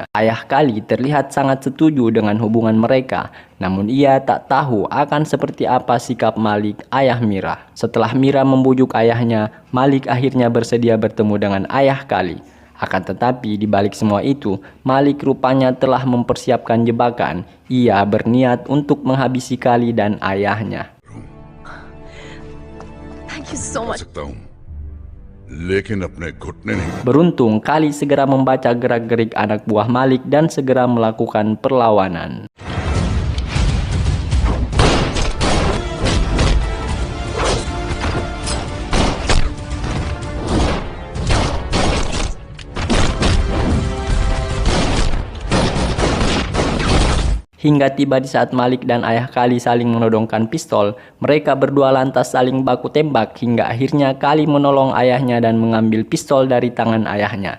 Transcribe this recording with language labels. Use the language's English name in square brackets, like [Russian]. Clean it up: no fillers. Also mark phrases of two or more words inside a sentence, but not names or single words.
[Indonesian] Ayah Kali terlihat sangat setuju dengan hubungan mereka, namun ia tak tahu akan seperti apa sikap Malik, ayah Mira. Setelah Mira membujuk ayahnya, Malik akhirnya bersedia bertemu dengan ayah Kali. Akan tetapi di balik semua itu, Malik rupanya telah mempersiapkan jebakan. Ia berniat untuk menghabisi Kali dan ayahnya. [English] Thank you so much. [Hindi] सकता हूं लेकिन अपने घुटने नहीं. [Indonesian] Beruntung Kali segera membaca gerak-gerik anak buah Malik dan segera melakukan perlawanan. Hingga tiba di saat Malik dan ayah Kali saling menodongkan pistol, mereka berdua lantas saling baku tembak hingga akhirnya Kali menolong ayahnya dan mengambil pistol dari tangan ayahnya.